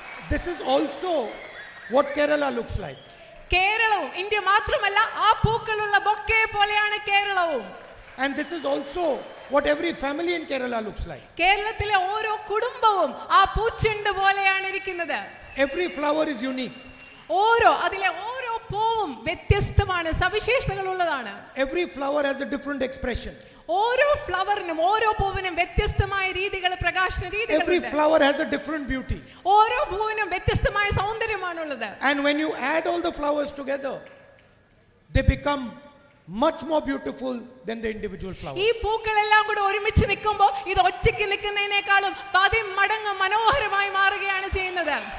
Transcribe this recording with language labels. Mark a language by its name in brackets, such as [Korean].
[English] This is also what Kerala looks like. [Malayalam] കേരളവും India മാത്രമല്ല, ആ പൂക്കളുള്ള ബൊക്കെ പോലെയാണ് കേരളവും. [English] And this is also what every family in Kerala looks like. [Malayalam] കേരളത്തിലെ ഓരോ കുടുംബവും ആ പൂച്ചെണ്ട് പോലെയാണ് ഇരിക്കുന്നത്. [English] Every flower is unique. [Malayalam] അതിലെ ഓരോ പൂവും വ്യത്യസ്തമാണ്, സവിശേഷതകളുള്ളതാണ്. [English] Every flower has a different expression. [Malayalam] ഓരോ ഫ്ലവറിനും ഓരോ പൂവിനും വ്യത്യസ്തമായ രീതികൾ, പ്രകാശന രീതികൾ. [English] Every flower has a different beauty. [Malayalam] ഓരോ പൂവിനും വ്യത്യസ്തമായ സൗന്ദര്യമാണുള്ളത്. [English] And when you add all the flowers together, they become much more beautiful than the individual flowers. [Malayalam] ഈ പൂക്കളെല്ലാം കൂടി ഒരുമിച്ച് നിൽക്കുമ്പോൾ ഇത് ഒറ്റയ്ക്ക് നിൽക്കുന്നതിനേക്കാളും 10 മടങ്ങ് മനോഹരമായി മാറുകയാണ് ചെയ്യുന്നത്.